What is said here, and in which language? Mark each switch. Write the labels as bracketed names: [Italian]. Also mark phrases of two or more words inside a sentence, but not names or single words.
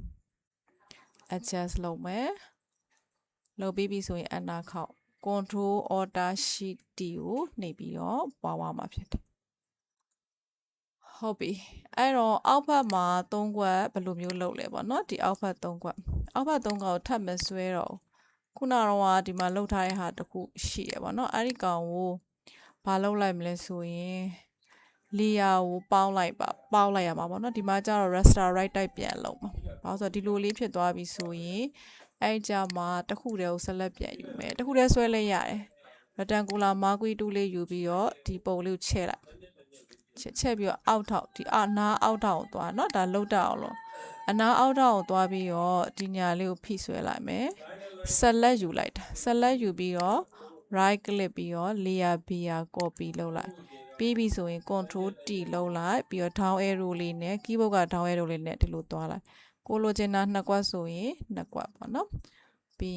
[Burmese] adjust လုပ်မယ်လုပ်ပြီးပြီဆိုရင် enter ခေါက် [English] control alt shift T [Burmese] ကိုနှိပ်ပြီးတော့ပွားသွားမှာဖြစ်တယ်ဟုတ်ပြီအဲ့တော့အောက်ဘက်မှာ3ခွက်ဘယ်လိုမျိုးလုပ်လဲပေါ့နော်ဒီအောက်ဘက်3ခွက်ကိုထပ်မဆွဲတော့ခုနကတော့ဒီ မှာလောက်ထားတဲ့ဟာတခုရှိတယ်ပေါ့နော်အဲ့ဒီကောင်ကိုဘာလုပ်လိုက်မလဲဆိုရင် layer ကိုပေါင်းလိုက်ရမှာပေါ့နော်ဒီမှာကျတော့ [English] raster right type [Burmese] ပြန်လုပ်မှာဘာလို့ဆိုတော့ဒီလိုလေးဖြစ်သွားပြီဆိုရင်အဲ့ကြမှာတခုတည်းကိုဆက်လက်ပြန်ယူမယ်တခုတည်းဆွဲလဲရတယ် [English] rectangular marquee tool [Burmese] လေးယူပြီးတော့ဒီပုံလေးကိုချဲ့လိုက်ချက်ပြီးတော့အောက်ထောက်ဒီအနားအောက်ထောက်ကိုသွားเนาะဒါလုတ်တက်အောင်လို့အ နားအောက်ထောက်ကိုသွားပြီးတော့ဒီညာလေးကိုဖိဆွဲလိုက်မယ် select ယူလိုက်တာ select ယူပြီးတော့ [English] right click [Burmese] ပြီးတော့ [English] layer beer copy [Burmese] လုပ်လိုက်ပြီးပြီဆိုရင် [English] control T [Burmese] လုပ်လိုက်ပြီးတော့ [English] down arrow [Burmese] လေးနဲ့ keyboard က [English] down arrow [Burmese] လေးနဲ့ဒီလိုသွားလိုက်ကိုလိုချင်တာ2ကွက်ဆိုရင်2ကွက်ပေါ့เนาะပြီး